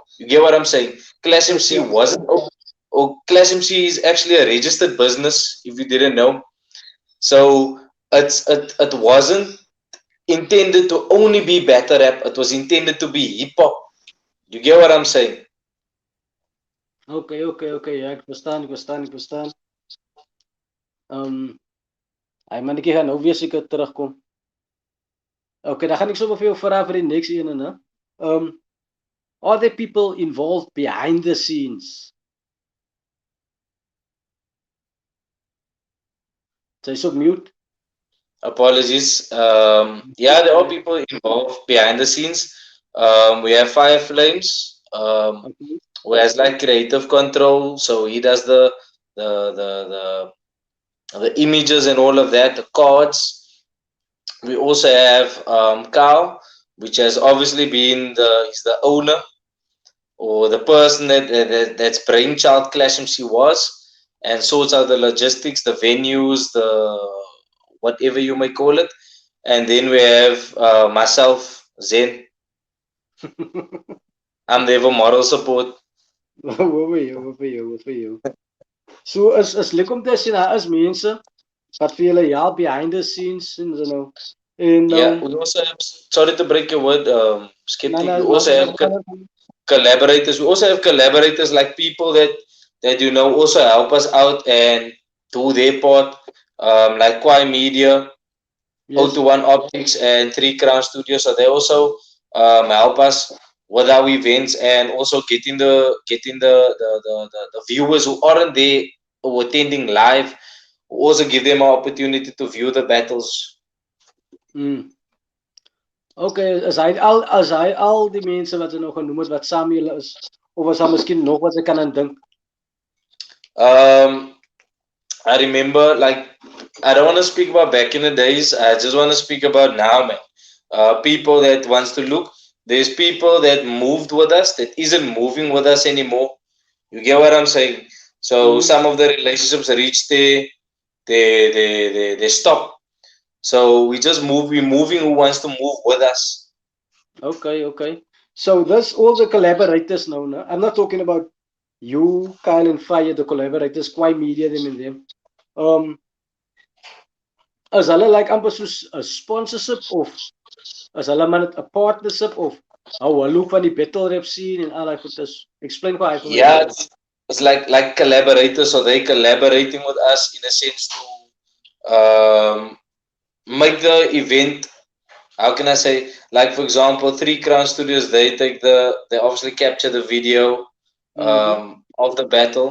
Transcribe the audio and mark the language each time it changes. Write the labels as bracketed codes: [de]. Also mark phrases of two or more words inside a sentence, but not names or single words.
[en] You get what I'm saying? Clash MC wasn't, or Clash MC is actually a registered business, if you didn't know. So it wasn't intended to only be battle rap. It was intended to be hip hop. You get what I'm saying? [af] Okay. Ja, ek verstaan. Hy mannetjie gaan nou weer seker terugkom. Okay, dan gaan ek sommer vir jou vra vir die next ene, né? [en] Are there people involved behind the scenes? [af] Jy's op mute. [en] Apologies. Yeah, there are people involved behind the scenes. We have Fire Flames, who has like creative control, so he does the images and all of that, the cards. We also have Kyle, which has obviously been he's the owner or the person that's brainchild Clash MC was, and sorts out the logistics, the venues, the whatever you may call it. And then we have myself, Zen. I'm there for moral support. [af] Wat vir jou. So is lekker om te sien daar is mense wat vir julle help [en] behind the scenes [af] en so nou. En [en] yeah, we also have, sorry to break your word, Skeptic. We also have collaborators. We also have collaborators, like people that also help us out and do their part, like Kwai Media, yes. 021 Optics, and 3 Crown Studios. So they also help us with our events and also getting the viewers who aren't there or attending live, also give them an opportunity to view the battles. Mm. Okay, as hy al die mense wat jy nou genoem het wat saam julle is, of was daar miskien nog wat jy kan aan dink? I remember, like, I don't want to speak about back in the days. I just want to speak about now, man. People that wants to look. There's people that moved with us that isn't moving with us anymore. You get what I'm saying? So some of the relationships reach they stop. So we just move. We're moving who wants to move with us. Okay. So this all the collaborators now, no? I'm not talking about you, Kyle and Fire, the collaborators, Kwai Media, them and them. [af] As hulle like amper soos 'n sponsorship of as hulle maar net 'n partnership of how hulle ook van die [en] battle rap scene [af] en al daai goedes. [en] Explain quite for me. Yeah, it's like collaborators, so they collaborating with us in a sense to make the event. How can I say? Like, for example, Three Crown Studios, they obviously capture the video of the battle.